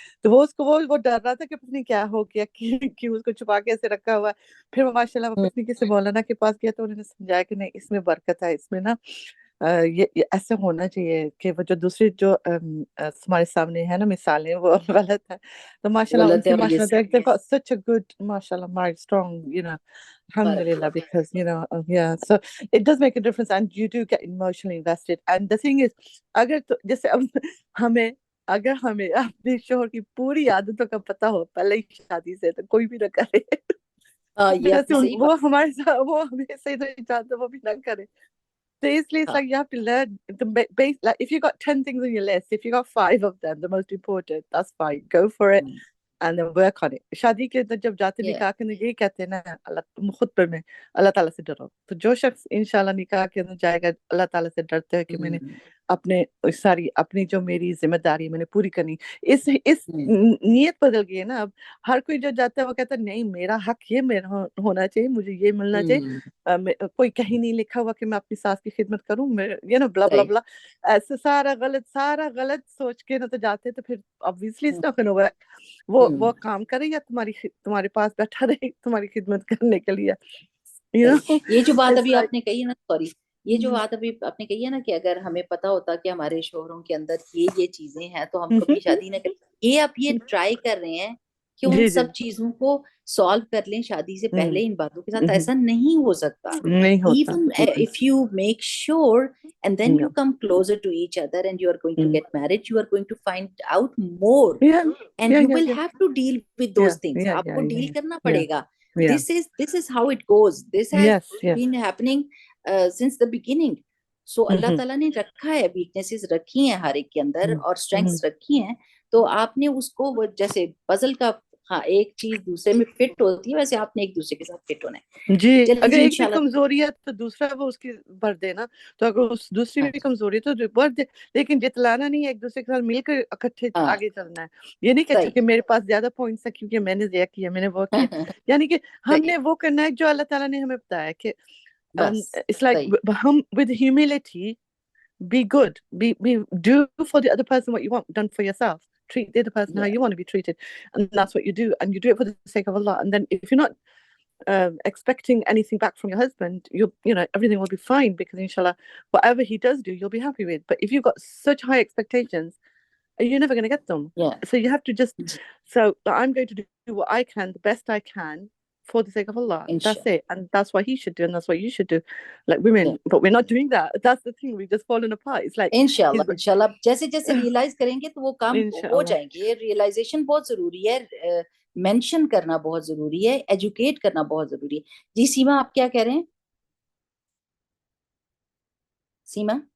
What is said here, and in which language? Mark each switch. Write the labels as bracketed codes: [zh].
[ur] تو وہ اس کو وہ ڈر رہا تھا کہ پتہ نہیں کیا ہو گیا، کہ اس کو چھپا کے ایسے رکھا ہوا ہے. پھر وہ ماشاء اللہ وہ پتنی کسی مولانا کے پاس گیا، تو انہوں نے سمجھایا کہ نہیں، اس میں برکت ہے، اس میں نا یہ ایسے ہونا چاہیے کہ وہ جو دوسری جو ہمارے سامنے ہے نا مثالیں، وہ غلط ہے. تو ماشاء اللہ ان غلط ہے، اور یہ [en] ماشاء اللہ دیکھو such a good ماشاء اللہ married strong alhamdulillah, because yeah, so it does make a difference and you do get emotionally invested. And the thing is, [ur] اگر تو جیسے اگر ہمیں اپنے شوہر کی پوری عادتوں کا پتہ ہو پہلے ہی شادی سے، تو کوئی بھی نہ کرے. یہ آپ نے صحیح وہ ہمارے ساتھ وہ ہمیں صحیح نہیں چاہتے، وہ بھی نہ کرے. [en] So it's like you have to learn the base. Like if you got 10 things on your list, if you got 5 of them, the most important, that's fine. Go for it and then work on it. [ur] شادی کے اندر جب جاتے نکاح کے اندر یہی کہتے ہیں نا، اللہ خطبے میں اللہ تعالیٰ سے ڈرو. تو جو شخص انشاءاللہ نکاح کے اندر جائے گا اللہ تعالیٰ سے ڈرتے ہے کہ میں نے اپنے ساری اپنی جو میری ذمہ داری میں نے پوری کرنی. اس نیت بدل گئی ہے نا. اب ہر کوئی جو جاتا ہے وہ کہتا ہے نہیں، میرا حق یہ میرا ہونا چاہیے، مجھے یہ ملنا چاہیے. کوئی کہیں نہیں لکھا ہوا کہ میں اپنی ساس کی خدمت کروں، بلا بلا بلا ایسے سارا غلط سوچ کے نہ تو جاتے. تو پھر [en] obviously it's not gonna work. [ur] وہ کام کرے یا تمہارے پاس بیٹھا رہے تمہاری خدمت کرنے کے لیے. یہ جو بات ابھی آپ نے کہی ہے نا، سوری، یہ جو بات ابھی آپ نے کہی ہے نا کہ اگر ہمیں پتا ہوتا کہ ہمارے شوہروں کے اندر یہ چیزیں ہیں تو ہم کبھی شادی نہ کریں. یہ آپ یہ ٹرائی کر رہے ہیں کہ ان سب چیزوں کو سالو کر لیں شادی سے پہلے ان باتوں کے ساتھ. ایسا نہیں ہو سکتا. [en] Even if you make sure and then you come closer to each other and you are going to get married, you are going to find out more and you will have to deal with those things. [ur] آپ کو deal کرنا پڑے گا. [en] This is how it goes. This has been happening since the beginning. [ur] So اللہ تعالیٰ نے رکھا ہے، weaknesses رکھی ہیں ہر ایک کے اندر اور اسٹرینگس رکھی ہیں. تو آپ نے اس کو جیسے پزل کا ایک چیز دوسرے میں فٹ ہوتی ہے، ویسے آپ نے ایک دوسرے کے ساتھ فٹ ہونا ہے. جی اگر ایک بھی کمزوری ہے تو دوسرا وہ اس کی بھر دے نا. تو اگر اس دوسری بھی کمزوری ہے تو بھر دے، لیکن جتلانا نہیں ہے، ایک دوسرے کے ساتھ مل کر اکٹھے آگے چلنا ہے. یہ نہیں کہ میرے پاس زیادہ پوائنٹس ہیں کیونکہ میں نے یہ کیا، میں نے وہ کیا. یعنی کہ ہم نے وہ کرنا ہے جو اللہ تعالیٰ نے ہمیں بتایا کہ [en] it's like ہم with humility be good, be do for the other person what you want done for yourself. Treat the other person how you want to be treated, and that's what you do, and you do it for the sake of Allah. And then if you're not expecting anything back from your husband, everything will be fine, because inshallah whatever he does do you'll be happy with. But if you've got such high expectations, you're never going to get them. So you have to just so I'm going to do what I can, the best I can, for the sake of Allah. That's it. And that's what he should do, and that's what you should do, like women. But we're not doing that. That's the thing, we've just fallen apart. It's like [ur] انشاءاللہ جیسے جیسے realise کریں گے تو وہ کام ہو جائیں گے. Realization بہت ضروری ہے، مینشن کرنا بہت ضروری ہے، ایجوکیٹ کرنا بہت ضروری ہے. جی سیما، آپ کیا کہہ رہے ہیں؟ سیما